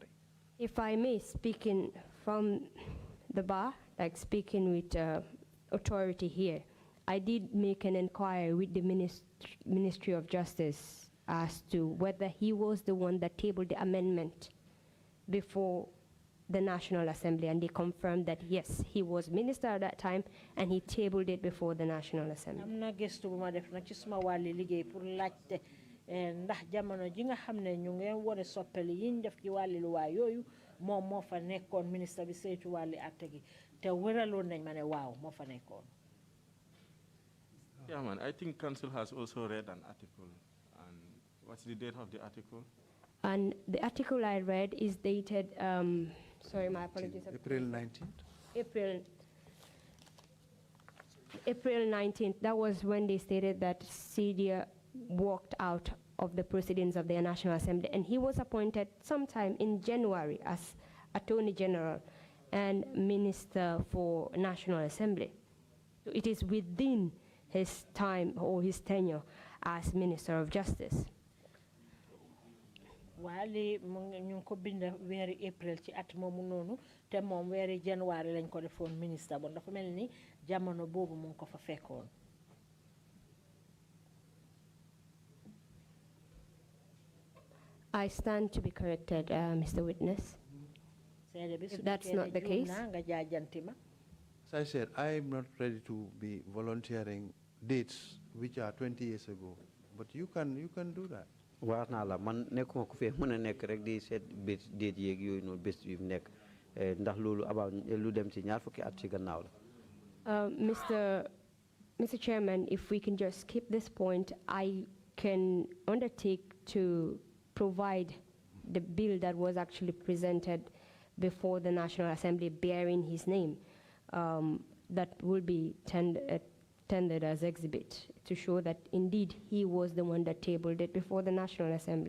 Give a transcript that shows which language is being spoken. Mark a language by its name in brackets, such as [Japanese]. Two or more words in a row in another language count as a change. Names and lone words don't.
[English] If I may, speaking from the bar, like speaking with authority here, I did make an inquiry with the Ministry of Justice as to whether he was the one that tabled the amendment before the National Assembly, and they confirmed that yes, he was minister at that time and he tabled it before the National Assembly. [Wolof] am na gëstu bu ma def nag ci suma wàlli liggéey pour laajte ndax jamono ji nga xam ne ñu ngi wone soppali yiñ def ci wàlli luwaa yooyu moom moo fa nekkoon ministre bi saytu wàlli atte gi te wëraloon nañ ma ne waaw moo fa nekkoon. [English] Yeah, man, I think council has also read an article. And what's the date of the article? And the article I read is dated, sorry, my apologies. April 19th? April 19th. That was when they stated that CDA walked out of the proceedings of the National Assembly, and he was appointed sometime in January as Attorney General and Minister for National Assembly. It is within his time or his tenure as Minister of Justice. [Wolof] Wali ñu ko binda wéri April ci at moomu noonu te moom wéri January lañ ko defoon ministre bon dafa mel ni jamono boobu mu ko fa fekkoon. [English] I stand to be corrected, Mr. Witness. If that's not the case. As I said, I'm not ready to be volunteering dates which are 20 years ago, but you can do that. [Wolof] Waar naa la man nekkuma ku fee mën a nekk rek di seet bés déet yeeg yooyu noonu bés yu mu nekk ndax loolu about lu dem ci ñaar fukki at ci gannaaw la. [English] Mr. Chairman, if we can just skip this point, I can undertake to provide the bill that was actually presented before the National Assembly bearing his name. That will be tendered as exhibit to show that indeed he was the one that tabled it before the National Assembly.